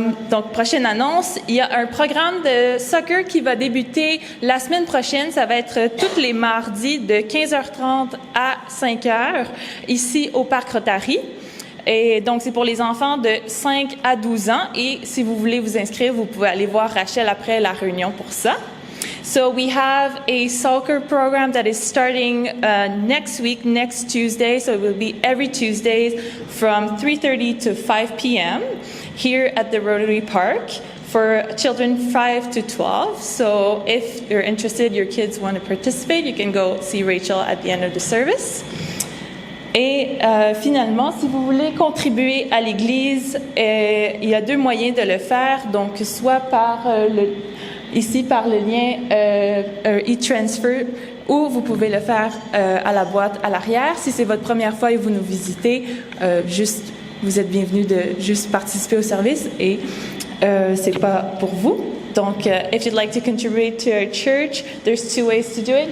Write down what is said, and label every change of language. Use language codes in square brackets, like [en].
[fr] Donc, prochaine annonce, il y a un programme de soccer qui va débuter la semaine prochaine. Ça va être tous les mardis de 15h30 à 5h ici au Parc Rotary. Et donc, c'est pour les enfants de 5 à 12 ans. Et si vous voulez vous inscrire, vous pouvez aller voir Rachel après la réunion pour ça. [en] So we have a soccer program that is starting next week, next Tuesday. So it will be every Tuesday from 3:30 to 5 p.m. here at the Rotary Park for children 5 to 12. So if you're interested, your kids want to participate, you can go see Rachel at the end of the service. [fr] Et finalement, si vous voulez contribuer à l'Église, il y a 2 moyens de le faire. Donc, soit par ici par le lien e-transfer, ou vous pouvez le faire à la boîte à l'arrière. Si c'est votre première fois et vous nous visitez, vous êtes bienvenus de juste participer au service et c'est pas pour vous. [en] Donc, if you'd like to contribute to our church, there's 2 ways to do it.